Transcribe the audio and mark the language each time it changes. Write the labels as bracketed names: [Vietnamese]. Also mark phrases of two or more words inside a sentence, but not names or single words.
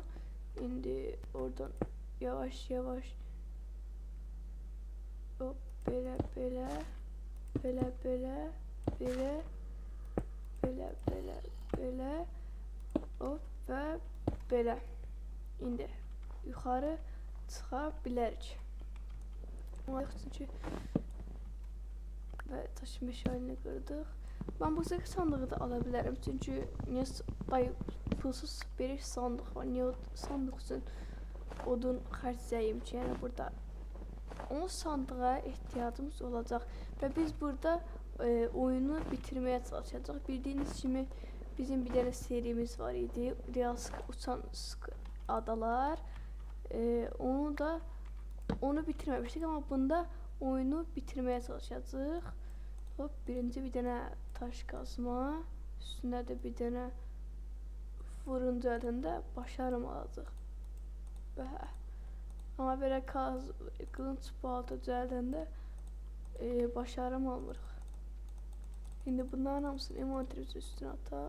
[Azerbaijani] İndi oradan yavaş yavaş hop belə hop və belə. İndi yuxarı çıxa bilərik. Çünki və taş meşalini qırdıq. [Turkish] Ben bu sefer sandığı da alabilirim çünkü niye pulsuz bir sandık var, niye sandık için odun harcayayım ki, yani burada o sandığa ihtiyacımız olacak ve biz burada oyunu bitirmeye çalışacağız. Bildiğiniz gibi bizim bir tane serimiz var idi, Real Uçan Adalar. Onu bitirmemiştik ama bunda oyunu bitirmeye çalışacağız. [Azerbaijani] Hop, birinci bir dənə [Turkish] taş kazma, [Azerbaijani] üstündə də bir dənə fırın düzəltəndə başarım alacaq. Amma belə qılınc balta düzəldəndə başarım almırıq. İndi bunların hamısını envanterimizin üstünə ataq.